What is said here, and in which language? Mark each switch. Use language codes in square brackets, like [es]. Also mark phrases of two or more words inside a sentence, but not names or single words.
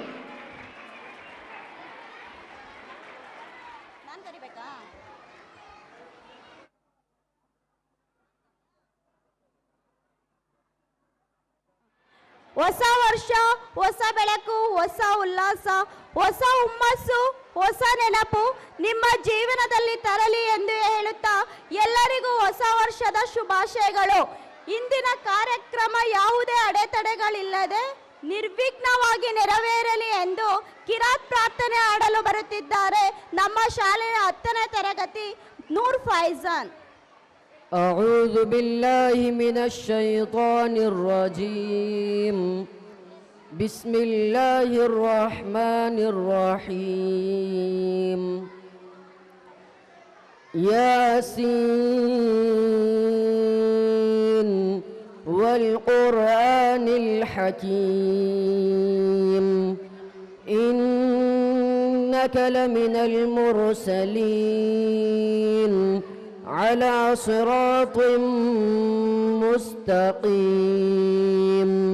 [kn] ಹೊಸ ವರ್ಷ, ಹೊಸ ಬೆಳಕು, ಹೊಸ ಉಲ್ಲಾಸ, ಹೊಸ ಹುಮ್ಮಸ್ಸು, ಹೊಸ ನೆನಪು ನಿಮ್ಮ ಜೀವನದಲ್ಲಿ ತರಲಿ ಎಂದು ಹೇಳುತ್ತಾ ಎಲ್ಲರಿಗೂ ಹೊಸ ವರ್ಷದ ಶುಭಾಶಯಗಳು. ಇಂದಿನ ಕಾರ್ಯಕ್ರಮ ಯಾವುದೇ ಅಡೆತಡೆಗಳಿಲ್ಲದೆ ನಿರ್ವಿಘ್ನವಾಗಿ ನೆರವೇರಲಿ ಎಂದು ಕಿರಾತ್ ಪ್ರಾರ್ಥನೆ ಆಡಲು ಬರುತ್ತಿದ್ದಾರೆ ನಮ್ಮ ಶಾಲೆಯ 10ನೇ ತರಗತಿ ನೂರ್ ಫೈಜಾನ್. [ar] أعوذ بالله من الشيطان الرجيم. بسم الله الرحمن الرحيم. ياسين والقرآن الحكيم إنك لمن المرسلين على صراط مستقيم